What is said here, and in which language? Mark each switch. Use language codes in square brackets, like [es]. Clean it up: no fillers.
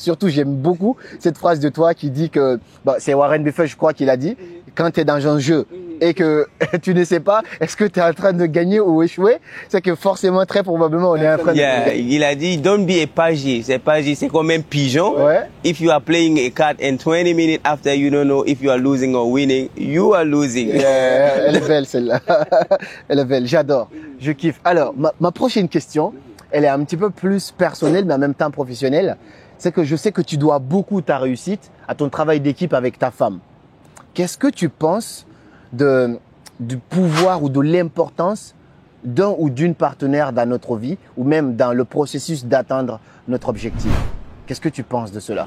[fr] Surtout, j'aime beaucoup cette phrase de toi qui dit que, bon, c'est Warren Buffett, je crois qu'il a dit, quand tu es dans un jeu et que tu ne sais pas est-ce que tu es en train de gagner ou échouer, c'est que forcément, très probablement, on est en train de gagner. Il a dit, [en] don't be a pagie. [fr] C'est pagie, c'est comme un pigeon. Ouais. [en] If you are playing a card and 20 minutes after you don't know if you are losing or winning, you are losing. [fr] Elle est belle celle-là. Elle est belle, j'adore. Je kiffe. Alors, ma prochaine question, elle est un petit peu plus personnelle, mais en même temps professionnelle. C'est que je sais que tu dois beaucoup ta réussite à ton travail d'équipe avec ta femme. Qu'est-ce que tu penses du pouvoir ou de l'importance d'un ou d'une partenaire dans notre vie ou même dans le processus d'atteindre notre objectif? Qu'est-ce que tu penses de cela?